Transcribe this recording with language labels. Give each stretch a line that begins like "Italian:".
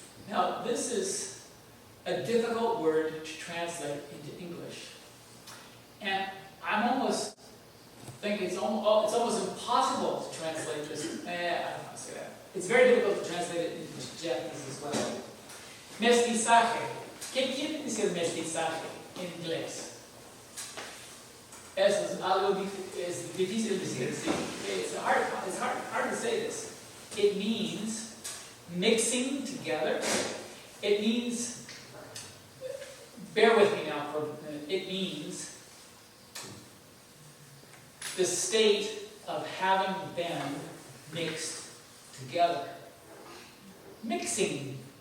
English: Now, this is a difficult word to translate into English. And I'm almost thinking it's almost impossible to translate this. I don't want to say that. It's very difficult to translate it into Japanese as well.
Spanish: Mestizaje. ¿Qué quiere decir mestizaje en inglés? Eso es algo difícil de decir.
English: It's hard to say this. It means mixing together. It means, bear with me now for a minute, it means the state of having been mixed together. Mixingness.